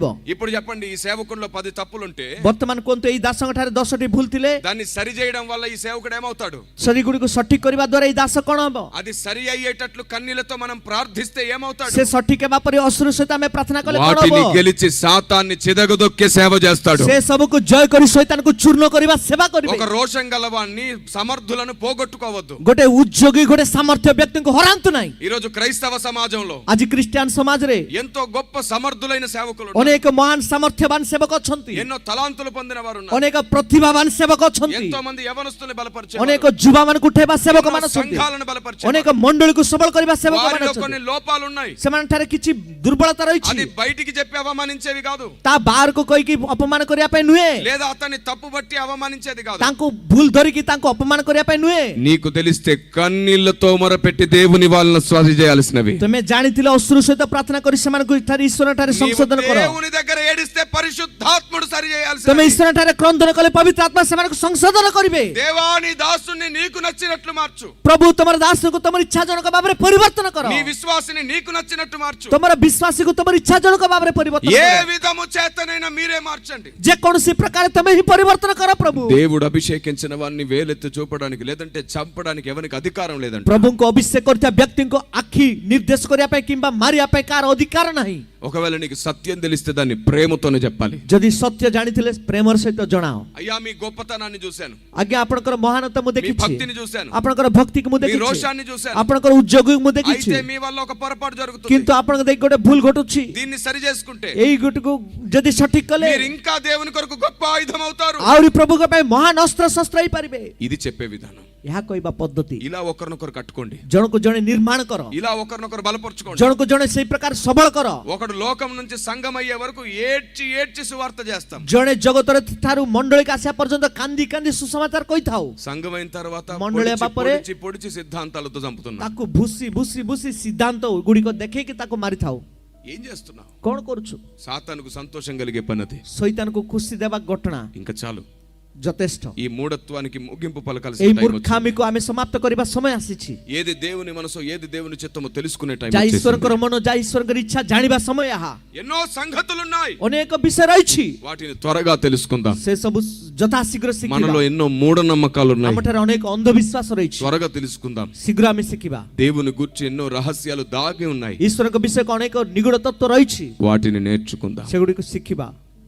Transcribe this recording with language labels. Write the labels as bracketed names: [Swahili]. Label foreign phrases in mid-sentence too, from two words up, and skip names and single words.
[Telugu] ఇప్పుడు చెప్పండి, ఈ సేవకుల్లో 10 తప్పులుంటే [Odia] ବର୍ତ୍ତମାନ କୁହନ୍ତୁ ଏଇ ଦାସଙ୍କ ଠାରେ 10ଟି ଭୁଲ ଥିଲେ [Telugu] దాన్ని సరి చేయడం వల్ల ఈ సేవకుడు ఏమవుతాడు? [Odia] ସେଗୁଡ଼ିକୁ ସଠିକ କରିବା ଦ୍ୱାରା ଏଇ ଦାସ କଣ ହବ? [Telugu] అది సరి అయ్యేటట్లు కన్నీళ్లతో మనం ప్రార్థిస్తే ఏమవుతాడు? [Odia] ସେ ସଠିକ ହେବା ପରେ ଅଶ୍ରୁ ସହିତ ଆମେ ପ୍ରାର୍ଥନା କଲେ କଣ [Telugu] వాటిని [Odia] ହବ? [Telugu] గెలిచి సాతాన్ని చిదగదొక్కే సేవ చేస్తాడు. [Odia] ସେ ସବୁକୁ ଜୟ କରି ଶୈତାନକୁ ଚୂର୍ଣ୍ଣ କରିବା ସେବା କରିବେ। [Telugu] ఒక రోషం గలవాన్ని సమర్థులను పోగొట్టుకోవద్దు. [Odia] ଗୋଟେ ଉଦ୍యోଗୀ ଗୋଟେ ସାମର୍ଥ୍ୟ ବ୍ୟକ୍ତିଙ୍କୁ ହରାନ୍ତୁ ନାହିଁ। [Telugu] ఈ రోజు క్రైస్తవ సమాజంలో [Odia] ଆଜି ଖ୍ରୀଷ୍ଟିଆନ ସମାଜରେ [Telugu] ఎంతో గొప్ప సమర్థులైన సేవకులు ఉన్నారు. [Odia] ଅନେକ ମହାନ ସାମର୍ଥ୍ୟବାନ ସେବକ ଅଛନ୍ତି। [Telugu] ఎన్నో తలాంతులు పొందిన వారు ఉన్నారు. [Odia] ଅନେକ ପ୍ରତିଭାବାନ ସେବକ ଅଛନ୍ତି। [Telugu] ఎంతో మంది యవనస్తుల్ని బలపరిచారు. [Odia] ଅନେକ ଯୁବାମାନଙ୍କୁ ଉଠାଇବା ସେବକ ମାନେ ଅଛନ୍ତି। [Telugu] సంఘాలను బలపరిచారు. [Odia] ଅନେକ ମଣ୍ଡଳୀକୁ ସବଳ କରିବା ସେବକ ମାନେ [Telugu] వారిలో [Odia] ଅଛନ୍ତି। [Telugu] కొన్ని లోపాలు ఉన్నాయి. [Odia] ସେମାନଠାରେ କିଛି ଦୁର୍ବଳତା [Telugu] అది [Odia] ରହିଛି। [Telugu] బయటికి చెప్పి అవమానించేవి కాదు, [Odia] ତା ବାହାରକୁ କହିକି ଅପମାନ କରିବା ପାଇଁ ନୁହେଁ, [Telugu] లేదా అతన్ని తప్పు బట్టి అవమానించేది కాదు. [Odia] ତାଙ୍କୁ ଭୁଲ ଧରିକି ତାଙ୍କୁ ଅପମାନ କରିବା ପାଇଁ ନୁହେଁ। [Telugu] నీకు తెలిస్తే కన్నీళ్లతో మొరపెట్టి దేవుని వాళ్ళని స్వాధి చేయాల్సినవి. [Odia] ତମେ ଜାଣିଥିଲେ ଅଶ୍ରୁ ସହିତ ପ୍ରାର୍ଥନା କରି ସେମାନଙ୍କୁ ଏଠାରେ ଈଶ୍ୱର ଠାରେ [Telugu] నీవు [Odia] ସଂଶୋଧନ କର। [Telugu] దేవుని దగ్గర ఏడిస్తే పరిశుద్ధాత్ముడు సరి [Odia] ତମେ [Telugu] చేయాల్సినవి. [Odia] ଈଶ୍ୱର ଠାରେ କ୍ରନ୍ଦନ କଲେ ପବିତ୍ର ଆତ୍ମା ସେମାନଙ୍କୁ ସଂଶୋଧନ କରିବେ। [Telugu] దేవాని దాసుని నీకు నచ్చినట్లు మార్చు. [Odia] ପ୍ରଭୁ ତମର ଦାସକୁ ତମର ଇଚ୍ଛାଜନକ ଭାବରେ ପରିବର୍ତ୍ତନ କର। [Telugu] నీ విశ్వాసిని నీకు నచ్చినట్టు మార్చు. [Odia] ତମର ବିଶ୍ୱାସୀକୁ ତମର ଇଚ୍ଛାଜନକ ଭାବରେ ପରିବର୍ତ୍ତନ [Telugu] ఏ [Odia] କର। [Telugu] విధము చేతనైనా మీరే మార్చండి. [Odia] ଯେକୌଣସି ପ୍ରକାର ତମେ ହିଁ ପରିବର୍ତ୍ତନ କର ପ୍ରଭୁ। [Telugu] దేవుడు అభిషేకించిన వారిని వేలెత్తి చూపడానికి లేదంటే చంపడానికి ఎవరికి అధికారం లేదంట. [Odia] ପ୍ରଭୁଙ୍କୁ ଅଭିଷେକ କରିଥିବା ବ୍ୟକ୍ତିଙ୍କୁ ଆଖି ନିର୍ଦ୍ଦେଶ କରିବା ପାଇଁ କିମ୍ବା ମାରିବା ପାଇଁ କାହାର ଅଧିକାର ନାହିଁ। [Telugu] ఒకవేళ నీకు సత్యం తెలిస్తే దాన్ని ప్రేమతోనే చెప్పాలి. [Odia] ଯଦି ସତ୍ୟ ଜାଣିଥିଲେ ପ୍ରେମର ସହିତ ଜଣାଅ। [Telugu] అయ్యా మీ గొప్పతనాన్ని చూశాను, [Odia] ଆଜ୍ଞା ଆପଣଙ୍କର ମହାନତା ମୁଁ [Telugu] మీ [Odia] ଦେଖିଛି, [Telugu] భక్తిని చూశాను, [Odia] ଆପଣଙ୍କର ଭକ୍ତିକୁ ମୁଁ [Telugu] మీ [Odia] ଦେଖିଛି, [Telugu] రోషాన్ని చూశాను. [Odia] ଆପଣଙ୍କର ଉଦ୍యోଗକୁ ମୁଁ ଦେଖିଛି, [Telugu] అయితే మీ వల్ల ఒక పొరపాటు జరుగుతుంది. [Odia] କିନ୍ତୁ ଆପଣଙ୍କ ଦେଖି ଗୋଟେ ଭୁଲ ଘଟୁଛି। [Telugu] దీన్ని సరి చేసుకుంటే [Odia] ଏଇ ଗୋଟକୁ ଯଦି ସଠିକ କଲେ [Telugu] మీరు ఇంకా దేవుని కొరకు గొప్ప ఆయుధం అవుతారు. [Odia] ଆହୁରି ପ୍ରଭୁଙ୍କ ପାଇଁ ମହାନ ଅସ୍ତ୍ର ଶସ୍ତ୍ର ହେଇପାରିବେ। [Telugu] ఇది చెప్పే విధానం. [Odia] ଏହା କହିବା ପଦ୍ଧତି। [Telugu] ఇలా ఒకరినొకరు కట్టుకోండి, [Odia] ଜଣକୁ ଜଣେ ନିର୍ମାଣ କର, [Telugu] ఇలా ఒకరినొకరు బలపరుచుకోండి. [Odia] ଜଣକୁ ଜଣେ ସେଇ ପ୍ରକାର ସବଳ କର। [Telugu] ఒకడు లోకం నుంచి సంఘం అయ్యే వరకు ఏడ్చి ఏడ్చి సువార్త చేస్తాం. [Odia] ଜଣେ ଜଗତର ଠାରୁ ମଣ୍ଡଳୀକୁ ଆସିବା ପର୍ଯ୍ୟନ୍ତ କାନ୍ଦି କାନ୍ଦି ସୁସମାଚାର କହିଥାଉ। [Telugu] సంఘం అయిన తర్వాత మండలి పొడిచి బాపరే పొడిచి పొడిచి సిద్ధాంతాలతో చంపుతున్నాం. [Odia] ତାକୁ ଭୁସି ଭୁସି ଭୁସି ସିଦ୍ଧାନ୍ତ ଗୁଡ଼ିକ ଦେଖେଇକି ତାକୁ ମାରିଥାଉ। [Telugu] ఏం చేస్తున్నావు? [Odia] କଣ କରୁଛୁ? [Telugu] సాతానుకు సంతోషం కలిగే పనది. [Odia] ଶୈତାନକୁ ଖୁସି ଦେବା ଘଟଣା [Telugu] ఇంకా చాలు. [Odia] ଯଥେଷ୍ଟ। [Telugu] ఈ మూఢత్వానికి ముగింపు పలకాల్సిన [Odia] ଏଇ [Telugu] టైం వచ్చింది. [Odia] ମୂର୍ଖାମିକୁ ଆମେ ସମାପ୍ତ କରିବା ସମୟ ଆସିଛି। [Telugu] ఏది దేవుని మనసు ఏది దేవుని చిత్తమో తెలుసుకునే టైం [Odia] ଯାହା [Telugu] వచ్చేసింది. [Odia] ଈଶ୍ୱରଙ୍କର ମନ ଯାହା ଈଶ୍ୱରଙ୍କର ଇଚ୍ଛା ଜାଣିବା ସମୟ ଏହା। [Telugu] ఎన్నో సంగతులున్నాయి, [Odia] ଅନେକ ବିଷୟ ରହିଛି, [Telugu] వాటిని త్వరగా తెలుసుకుందాం. [Odia] ସେ ସବୁ ଯଥାଶୀଘ୍ର ଶିଖିବା। [Telugu] మనలో ఎన్నో మూఢనమ్మకాలు ఉన్నాయి, [Odia] ଆମଠାରେ ଅନେକ ଅନ୍ଧବିଶ୍ୱାସ ରହିଛି, [Telugu] త్వరగా తెలుసుకుందాం. [Odia] ଶୀଘ୍ର ଆମେ ଶିଖିବା। [Telugu] దేవుని గురించి ఎన్నో రహస్యాలు దాగి ఉన్నాయి, [Odia] ଈଶ୍ୱରଙ୍କ ବିଷୟକୁ ଅନେକ ନିଗୁଡ ତତ୍ତ୍ୱ ରହିଛି, [Telugu] వాటిని నేర్చుకుందాం. [Odia] ସେଗୁଡ଼ିକୁ ଶିଖିବା।